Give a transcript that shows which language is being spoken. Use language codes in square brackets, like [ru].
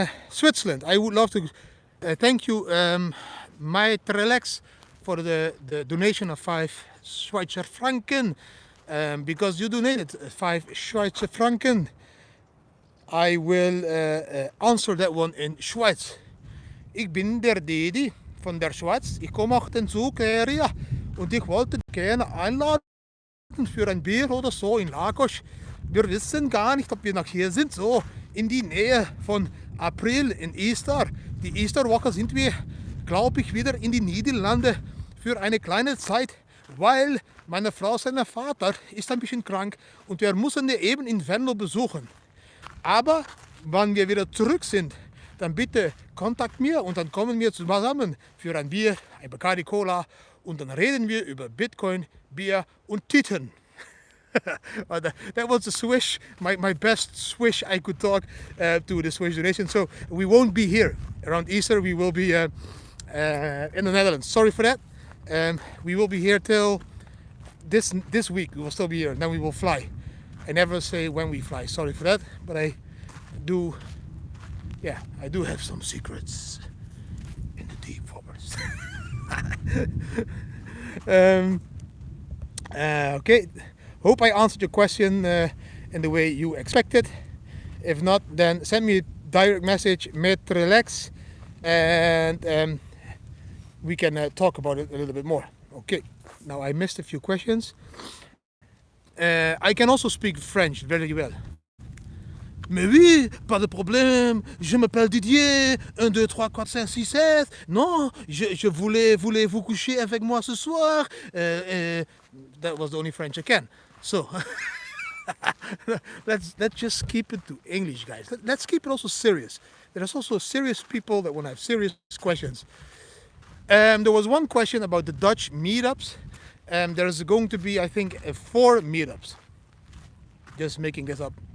[en] Switzerland, I would love to thank you, my Relax, for the donation of 5 Schweizer Franken. Because you donated 5 Schweizer Franken. I will answer that one in Schweiz. [de] Ich bin der Didi von der Schweiz. Ich komme auch den Zug her, ja. Und ich wollte gerne einladen für ein Bier oder so in Lagos. Wir wissen gar nicht, ob wir nach hier sind, so in die Nähe von April [en] in Easter. [de] Die Easterwoche sind wir, glaube ich, wieder in die Niederlande für eine kleine Zeit, weil meine Frau, sein Vater, ist ein bisschen krank und wir müssen ihn eben in Venlo besuchen. Aber wenn wir wieder zurück sind, dann bitte kontakt mir und dann kommen wir zusammen für ein Bier, ein Bacardi Cola und dann reden wir über Bitcoin, Bier und Titten. [en] That was a swish, my best swish I could talk to the Swiss donation. So we won't be here around Easter, we will be in the Netherlands. Sorry for that. We will be here till this week. We will still be here, and then we will fly. I never say when we fly. Sorry for that, but I do have some secrets in the deep forest. Okay, hope I answered your question in the way you expected. If not, then send me a direct message, met relax, and we can talk about it a little bit more. Okay, now I missed a few questions. I can also speak French very well. [fr] Mais oui, pas de problème. Je m'appelle Didier. 1, 2, 3, 4, 5, 6, 7. Non, je voulais vous coucher avec moi ce soir. [en] That was the only French I can. So, let's just keep it to English, guys. Let's keep it also serious. There's also serious people that want to have serious questions. There was one question about the Dutch meetups. There's going to be, I think, 4 meetups. Just making this up.